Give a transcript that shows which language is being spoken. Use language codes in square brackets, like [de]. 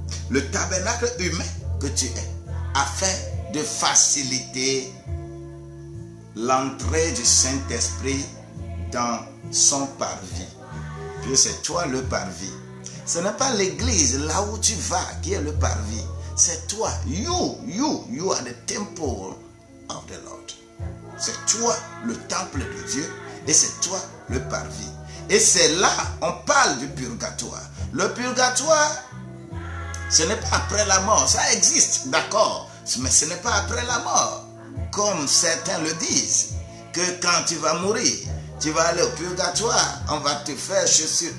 [fr] Le tabernacle humain que tu es, afin de faciliter l'entrée du Saint-Esprit dans son parvis. Puis c'est toi le parvis. Ce n'est pas l'église là où tu vas qui est le parvis. C'est toi. [en] You are the temple of the Lord. [fr] C'est toi le temple de Dieu et c'est toi le parvis. Et c'est là, on parle du purgatoire. Le purgatoire, ce n'est pas après la mort. Ça existe, d'accord, mais ce n'est pas après la mort. Comme certains le disent, que quand tu vas mourir, tu vas aller au purgatoire, on va te faire chaussure.